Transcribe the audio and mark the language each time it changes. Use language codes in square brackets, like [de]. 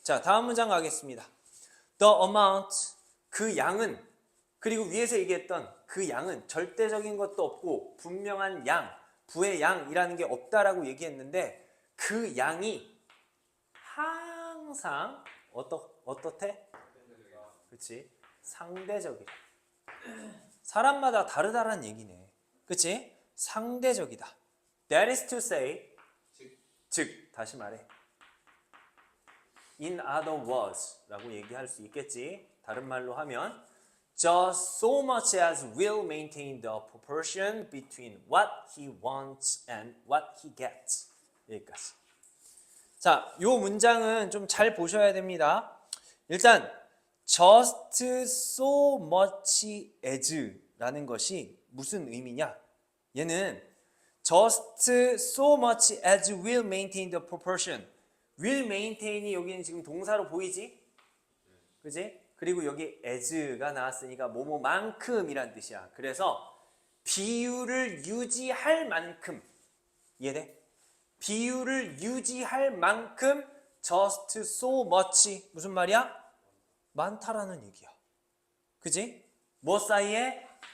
[ko] 자, 다음 문장 가겠습니다. [en] The amount, [ko] 그 양은, 그리고 위에서 얘기했던 그 양은 절대적인 것도 없고 분명한 양, 부의 양이라는 게 없다라고 얘기했는데 그 양이 항상 어떻대? 그렇지? 상대적이다. 사람마다 다르다라는 얘기네. 그렇지? 상대적이다. [en] That is to say, [ko] 즉 다시 말해. [en] In other words [ko] 라고 얘기할 수 있겠지. 다른 말로 하면 [en] just so much as will maintain the proportion between what he wants and what he gets. [ko] 여기까지. 자, 요 문장은 좀 잘 보셔야 됩니다. 일단 [en] just so much as [ko] 라는 것이 무슨 의미냐? 얘는 [en] just so much as will maintain the proportion. [ko] will maintain이 여기는 지금 동사로 보이지? 그지? 그리고 여기 as가 나왔으니까 뭐뭐만큼이란 뜻이야. 그래서 비율을 유지할 만큼, 이해돼? 비율을 유지할 만큼 [en] just so much [ko] 무슨 말이야? 많다라는 얘기야. 그지? 뭐 사이에?